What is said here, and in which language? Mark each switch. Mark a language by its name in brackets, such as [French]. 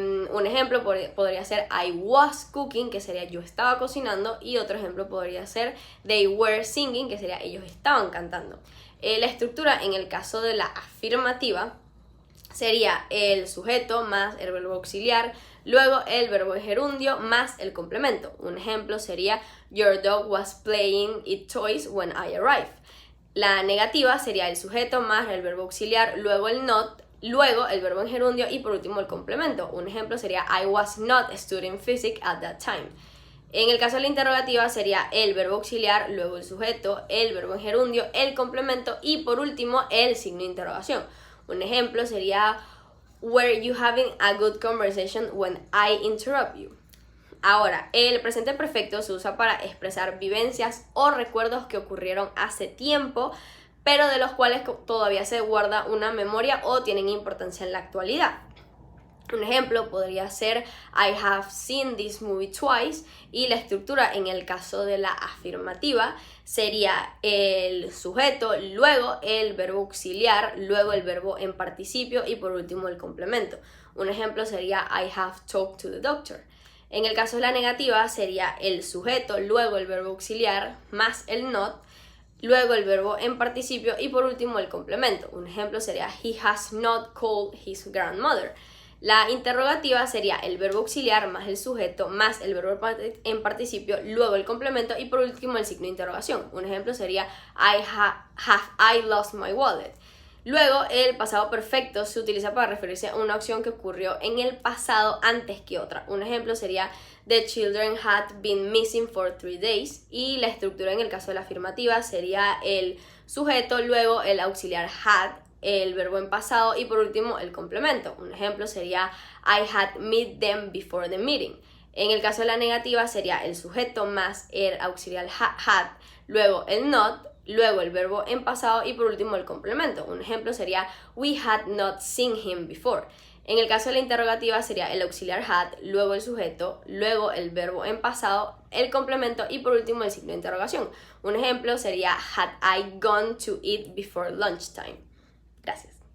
[Spanish] Un ejemplo podría ser [English] I was cooking, [Spanish] que sería yo estaba cocinando, y otro ejemplo podría ser [English] they were singing, [Spanish] que sería ellos estaban cantando. La estructura en el caso de la afirmativa sería el sujeto más el verbo auxiliar, luego el verbo en gerundio más el complemento. Un ejemplo sería [English] your dog was playing its toys when I arrived. [Spanish] La negativa sería el sujeto más el verbo auxiliar, luego el not, luego el verbo en gerundio y por último el complemento. Un ejemplo sería [English] I was not studying physics at that time. [Spanish] En el caso de la interrogativa sería el verbo auxiliar, luego el sujeto, el verbo en gerundio, el complemento y por último el signo de interrogación. Un ejemplo sería [English] were you having a good conversation when I interrupt you? [Spanish] Ahora, el presente perfecto se usa para expresar vivencias o recuerdos que ocurrieron hace tiempo, pero de los cuales todavía se guarda una memoria o tienen importancia en la actualidad. Un ejemplo podría ser [English] I have seen this movie twice, [Spanish] y la estructura en el caso de la afirmativa sería el sujeto, luego el verbo auxiliar, luego el verbo en participio y por último el complemento. Un ejemplo sería [English] I have talked to the doctor. [Spanish] En el caso de la negativa sería el sujeto, luego el verbo auxiliar más el not, luego el verbo en participio y por último el complemento. Un ejemplo sería [English] he has not called his grandmother. [Spanish] La interrogativa sería el verbo auxiliar más el sujeto más el verbo en participio, luego el complemento y por último el signo de interrogación. Un ejemplo sería [English] have I lost my wallet. [Spanish] Luego, el pasado perfecto se utiliza para referirse a una acción que ocurrió en el pasado antes que otra. Un ejemplo sería [English] the children had been missing for 3 days, [Spanish] y la estructura en el caso de la afirmativa sería el sujeto, luego el auxiliar had, el verbo en pasado y por último el complemento. Un ejemplo sería [English] I had met them before the meeting. [Spanish] En el caso de la negativa sería el sujeto más el auxiliar had, luego el not, luego el verbo en pasado y por último el complemento. Un ejemplo sería [English] we had not seen him before. [Spanish] En el caso de la interrogativa sería el auxiliar had, luego el sujeto, luego el verbo en pasado, el complemento y por último el signo de interrogación. Un ejemplo sería [English] had I gone to eat before lunchtime. [Spanish] Gracias.